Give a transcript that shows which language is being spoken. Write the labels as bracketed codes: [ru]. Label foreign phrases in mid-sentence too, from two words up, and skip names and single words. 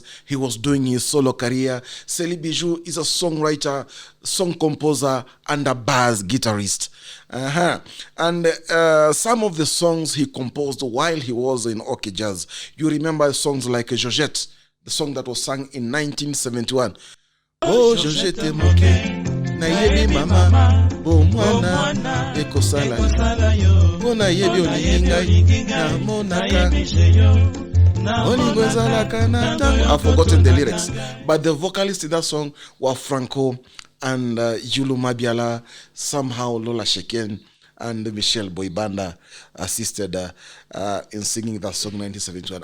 [en] He was doing his solo career. Celebijo is a songwriter, song composer, and a bass guitarist. And some of the songs he composed while he was in OK Jazz, you remember songs like Georgette, the song that was sung in 1971. [ln] Oh, Georgette moke, na yebi mama, bo mwana, eko sala yo. Bo na yebi olinga, na monaka. [en] I've forgotten the lyrics, but the vocalists in that song were Franco and Yulu Mabiala, somehow Lola Sheken and Michelle Boybanda assisted in singing that song 1971.